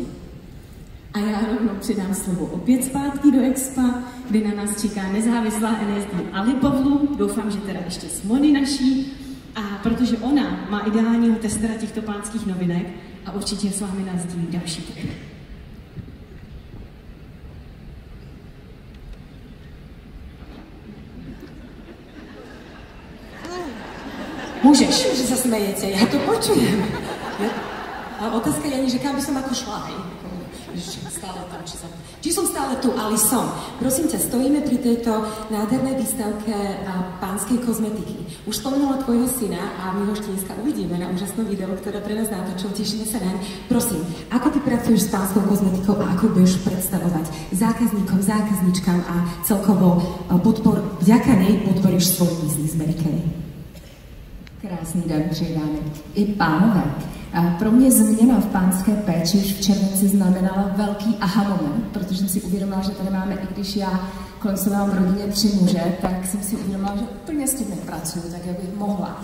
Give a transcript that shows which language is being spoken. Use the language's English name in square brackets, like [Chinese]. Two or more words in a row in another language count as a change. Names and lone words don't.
[Czech] A já rovnou předám slovo opět zpátky do Expa, kde na nás čeká nezávislá NSD Alipavlu, doufám, že teda ještě s Moni naší, a protože ona má ideálního testera těchto pánských novinek a určitě s vámi nás sdílí další tipy. Můžeš. [Slovak] Že sa smejete, ja to počujem. A otázka je, že kam by som ako šla, hej? Či som stále tu, ale som. Prosím ťa, stojíme pri tejto nádhernej výstavke pánskej kozmetiky. Už spomenula tvojho syna a my ho ešte dneska uvidíme na úžasnom videu, ktoré pre nás natočil, tešíme sa naň. Prosím, ako ty pracuješ s pánskou kozmetikou a ako budeš predstavovať zákazníkom, zákazničkám a celkovo vďaka nej podporíš svoj biznis, Mary Kay? [Czech] Krásný den přeji dámy i pánové. Pro mě změna v pánské péči už v červenci znamenala velký aha moment, protože jsem si uvědomila, že tady máme, i když já kolem sebe mám v rodině 3 muže, tak jsem si uvědomila, že úplně s tím nepracuju, tak jak bych mohla.